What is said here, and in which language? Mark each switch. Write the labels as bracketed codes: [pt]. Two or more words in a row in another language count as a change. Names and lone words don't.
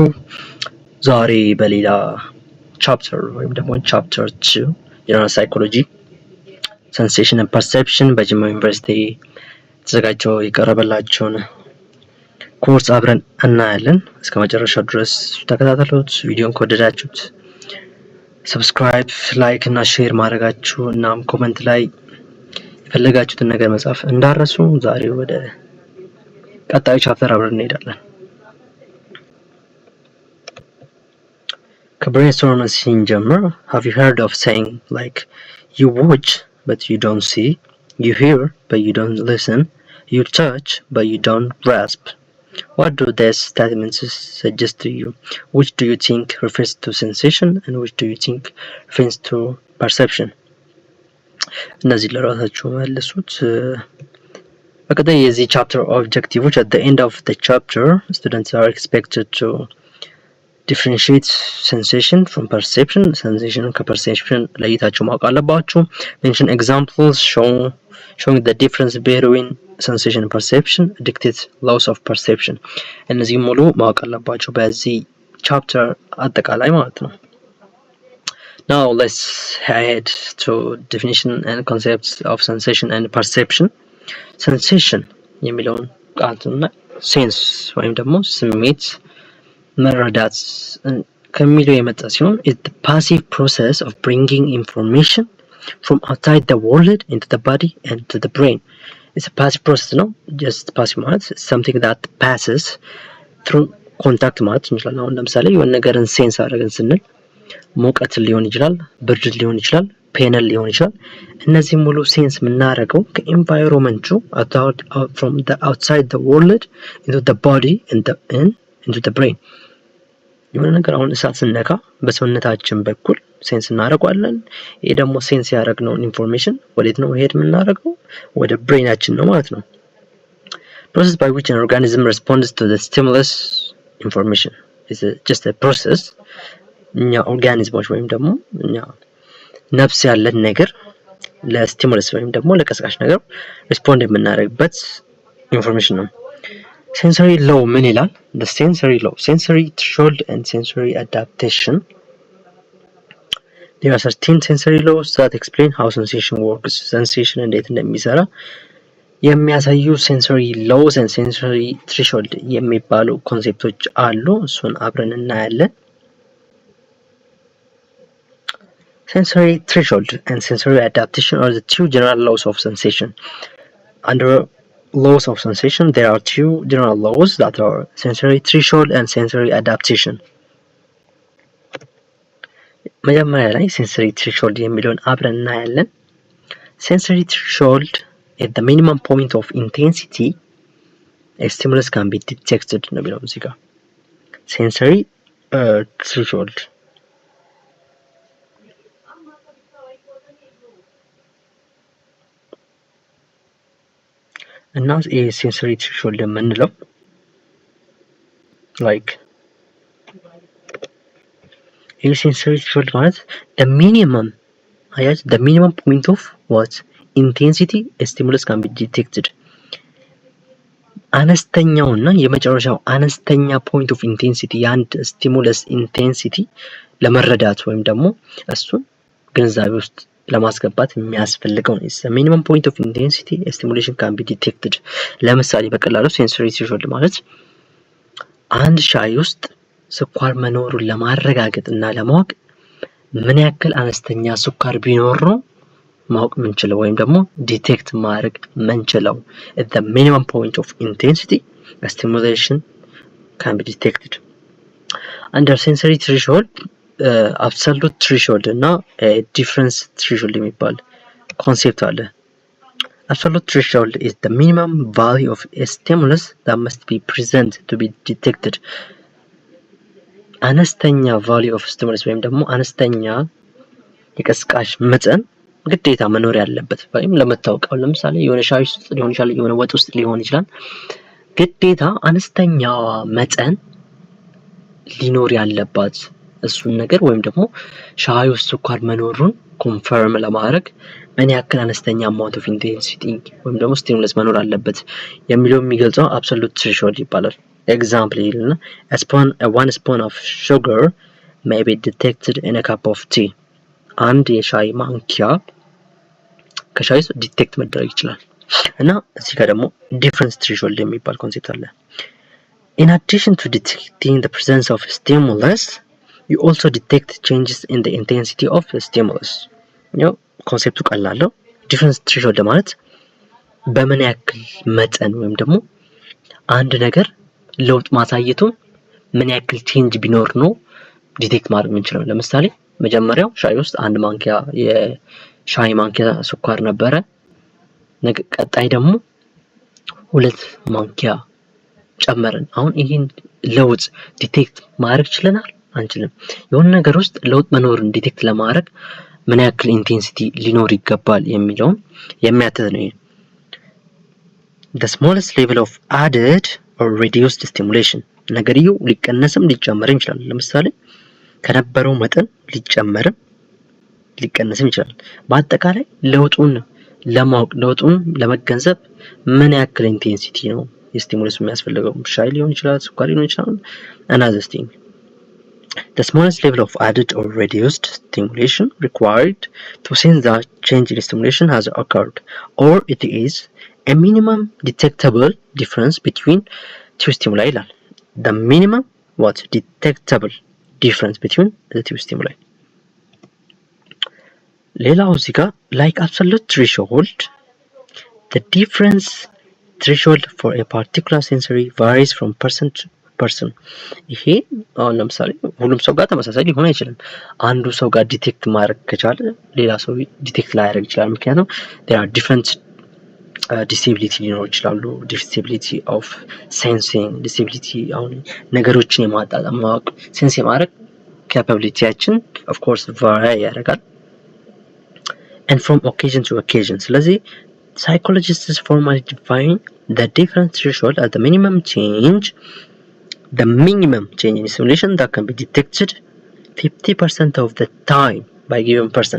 [am] ዛሬ በሌላ ቻፕተር ወይም ደግሞ ቻፕተር 2 [en] general psychology sensation and perception [am] በጅማ ዩኒቨርሲቲ ተዘጋጅቶ የቀረበላችሁን ኮርስ አብረን እናያለን። እስከ መጨረሻው ድረስ ተከታተሉት። ቪዲዮን ከወደዳችሁት ሰብስክራይብ፣ ላይክ እና ሼር ማድረጋችሁ እናም ኮሜንት ላይ የፈለጋችሁትን ነገር መጻፍ እንዳረሱ። ዛሬ ወደ ቀጣዩ ቻፕተር አብረን እንሄዳለን። ከብሬንስቶርም ስንጀምር [en] have you heard of saying like you watch but you don't see, you hear but you don't listen, you touch but you don't grasp? What do these statements suggest to you? Which do you think refers to sensation and which do you think refers to perception? [am] እነዚህ ለራሳችሁ መልሱት። በቀጣይ የዚህ ቻፕተር ኦብጀክቲቮች [en] at the end of the chapter students are expected to differentiate sensation from perception. [am] sensation ከperception ለይታችሁ ማወቅ አለባችሁ። [en] mention examples showing the difference between sensation and perception, dictate laws of perception. [am] እነዚህ ሙሉ ማወቅ አለባችሁ በዚህ ቻፕተር አጠቃላይ ማለት ነው። [en] Now let's head to definition and concepts of sensation and perception. Sensation [am] የሚለውን ቃልና ሴንስ ወይም ደግሞ ስሜት መረዳት ከሚለው የመጣ ሲሆን [en] it's the passive process of bringing information from outside the world into the body and to the brain. It's a passive process [am] ነው። [en] just passive [am] ማለት [en] something that passes through contact [am] ማለት እንችላለን። አሁን ለምሳሌ የሆነ ነገርን ሴንስ አደረግን ስንል ሙቀት ሊሆን ይችላል፣ ብርድ ሊሆን ይችላል፣ ፔን ሊሆን ይችላል። እነዚህ ሙሉ ሴንስ የምናደርገው ከኤንቫይሮንመንቱ [en] from the outside the world into the body and into the brain. [am] የሆነ ነገር አሁን እሳት ስነካ በሰውነታችን በኩል ሴንስ እናደርጋለን። ይሄ ደግሞ ሴንስ ያደረግነውን ኢንፎርሜሽን ወዴት ነው ሄድ የምናደርገው? ወደ ብሬናችን ነው ማለት ነው። [en] process by which an organism responds to the stimulus information is just a process. [am] እኛ ኦርጋኒዝሞች ወይም ደግሞ እኛ ነፍስ ያለን ነገር ለስቲሙለስ ወይም ደግሞ ለቀስቃሽ ነገር ሪስፖንድ የምናደርግበት ኢንፎርሜሽን ነው። [en] sensory law [am] ምን ይላል? [en] the sensory law, sensory threshold and sensory adaptation. there are certain sensory laws that explain how sensation works. [am] sensation እንዴት እንደሚሰራ የሚያሳዩ [en] sensory laws and sensory threshold [am] የሚባሉ ኮንሴፕቶች አሉ። እሱን አብረን እናያለን። [en] Sensory threshold and sensory adaptation are the two general laws of sensation. Under laws of sensation, there are two general laws that are sensory threshold and sensory adaptation. [am] መጀመሪያ ላይ [en] sensory threshold [am] የሚለውን አብረን እናያለን። [en] sensory threshold is the minimum point of intensity a stimulus can be detected [am] ነው የሚለው እዚህ ጋር [en] sensory threshold እና sensory threshold የምንለው like sensory threshold ማለት the minimum point of what intensity a stimulus can be detected. [am] አነስተኛውና የመጨረሻው አነስተኛ [en] point of intensity [am] የአንድ [en] stimulus intensity [am] ለመረዳት ወይም ደግሞ እሱን ግንዛቤ ውስጥ ለማስገባት የሚያስፈልገው ነው። [en] the minimum point of intensity a stimulation can be detected. [am] ለምሳሌ በቀላሉ [en] sensory threshold [am] ማለት አንድ ሻይ ውስጥ ስኳር መኖሩን ለማረጋገጥ እና ለማወቅ ምን ያክል አነስተኛ ስኳር ቢኖር ነው ማወቅ ምንችለው ወይም ደግሞ ዲቴክት ማድረግ ምንችለው። [en] at the minimum point of intensity a stimulation can be detected. under sensory threshold absolute threshold እና difference threshold [am] የሚባል ኮንሴፕት አለ። [en] absolute threshold is the minimum value of a stimulus that must be present to be detected. [am] አነስተኛ [en] value of stimulus [am] ወይም ደግሞ አነስተኛ የቀስቃሽ መጠን ግዴታ መኖር ያለበት ወይም ለመታወቀው ለምሳሌ የሆነ ሻይ ውስጥ ሊሆን ይችላል፣ የሆነ ወጥ ውስጥ ሊሆን ይችላል። ግዴታ አነስተኛ መጠን ሊኖር ያለባት እሱን ነገር ወይም ደግሞ ሻይ ውስጥ ስኳር መኖሩን ኮንፈርም ለማድረግ ምን ያክል አነስተኛ [en] amount of intensity [am] ወይም ደግሞ stimulus መኖር አለበት የሚለው የሚገልጸው [en] absolute threshold [am] ይባላል። ኤግዛምፕል ይልና [en] one spoon of sugar may be detected in a cup of tea. [am] አንድ የሻይ ማንኪያ ከሻይ ውስጥ ዲቴክት መደረግ ይችላል። እና እዚህ ጋር ደግሞ [en] difference threshold [am] የሚባል ኮንሴፕት አለ። [en] In addition to detecting the presence of a stimulus, you also detect changes in the intensity of the stimulus. [am] ያው ኮንሴፕቱ ቀላል ነው። [en] difference threshold [am] ማለት በምን ያክል መጠን ወይም ደግሞ አንድ ነገር ለውጥ ማሳየቱን ምን ያክል ቼንጅ ቢኖር ነው ዲቴክት ማድረግ የምንችለው። ለምሳሌ መጀመሪያው ሻይ ውስጥ አንድ ማንኪያ የሻይ ማንኪያ ስኳር ነበረ። ቀጣይ ደግሞ 2 ማንኪያ ጨመርን። አሁን ይሄን ለውጥ ዲቴክት ማድረግ ችለናል? አንችልም። የሆነ ነገር ውስጥ ለውጥ መኖርን ዲቴክት ለማድረግ ምን ያክል ኢንቴንሲቲ ሊኖር ይገባል የሚለውን የሚያትት ነው። [en] The smallest level of added or reduced stimulation [am] ነገርየው ሊቀነስም ሊጨመርም ይችላል። ለምሳሌ ከነበረው መጠን ሊጨመርም ሊቀነስም ይችላል። በአጠቃላይ ለውጡን ለማወቅ ለውጡን ለመገንዘብ ምን ያክል ኢንቴንሲቲ ነው የስቲሙለስ የሚያስፈልገው? ሻይ ሊሆን ይችላል፣ ስኳር ሊሆን ይችላል። [en] another thing, the smallest level of added or reduced stimulation required to sense that change in stimulation has occurred, or it is a minimum detectable difference between two stimuli ይላል። the minimum what detectable difference between the two stimuli። [am] ሌላው እዚህ ጋር [en] like absolute threshold, the difference threshold for a particular sensory varies from person to person። [am] ይሄ አሁን ለምሳሌ ሁሉም ሰው ጋር ተመሳሳይ ሊሆን አይችልም። አንዱ ሰው ጋር ዲቴክት ማድረግ ከቻለ ሌላ ሰው ዲቴክት ላያደርግ ይችላል። [en] ምክንያቱም there are different disability [am] ሊኖር ይችላሉ። [en] disability of sensing, disability [am] አሁን ነገሮችን የማጣጣም ማወቅ ሴንስ የማድረግ capabilityያችን [en] of course vary ያደርጋል and from occasion to occasion። ስለዚህ psychologists formally define the difference threshold as the minimum change in stimulation that can be detected 50% of the time by given person.